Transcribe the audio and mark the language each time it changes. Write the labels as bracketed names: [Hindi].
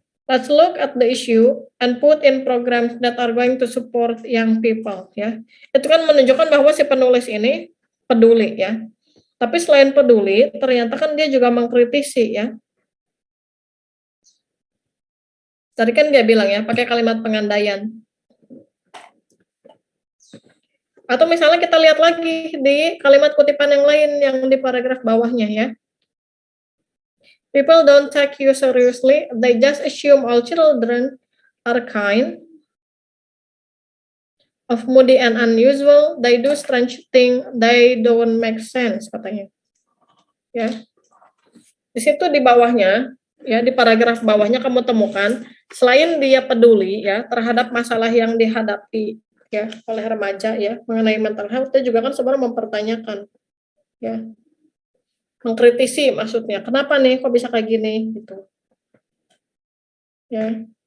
[English] Let's look at the issue and put in programs that are going to support young people, ya. [Indonesian] Itu kan menunjukkan bahwa si penulis ini peduli ya. Tapi selain peduli, ternyata kan dia juga mengkritisi ya. Tadi kan dia bilang ya, pakai kalimat pengandaian. Atau misalnya kita lihat lagi di kalimat kutipan yang lain yang di paragraf bawahnya ya. [English] People don't take you seriously, they just assume all children are kind, of moody and unusual, they do strange thing, they don't make sense, [Indonesian] katanya. Ya. Di situ di bawahnya, ya di paragraf bawahnya kamu temukan selain dia peduli ya terhadap masalah yang dihadapi ya oleh remaja ya mengenai mental health, dia juga kan sebenarnya mempertanyakan ya, mengkritisi maksudnya kenapa nih kok bisa kayak gini gitu ya.